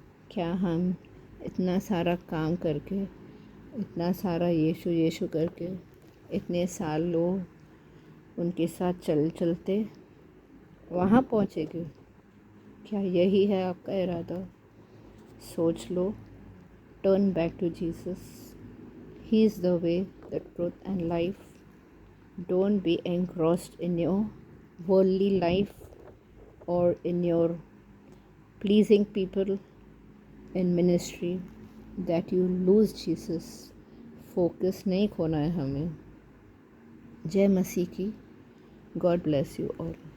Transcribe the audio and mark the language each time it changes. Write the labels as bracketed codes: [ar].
[hi] क्या हम इतना सारा काम करके, इतना सारा यीशु यीशु करके, इतने साल लोग उनके साथ चलते वहाँ पहुँचेंगे? क्या यही है आपका इरादा? सोच लो। [en] Turn back to Jesus. He is the way, the truth and life. Don't be engrossed in your worldly life or in your pleasing people in ministry that you lose Jesus. [hi] Focus नहीं खोना है हमें। जय मसीह की। [en] God bless you all.